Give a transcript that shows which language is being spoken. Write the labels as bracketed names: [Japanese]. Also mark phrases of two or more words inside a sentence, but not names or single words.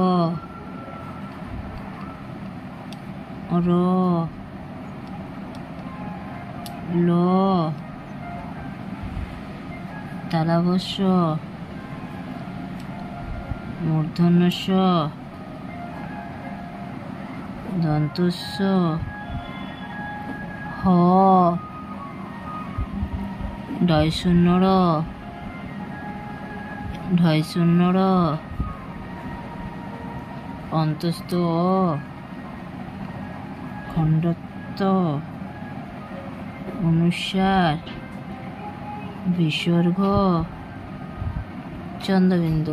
[Bangla] র, ল, তালব্য মূর্ধন্য ষ, দন্তস্ব হ, ঢয়শূন্য র, ঢয়শূন্য র, অন্তস্থ অ, খণ্ডত্ব অনুস্বার বিসর্গ চন্দ্রবিন্দু।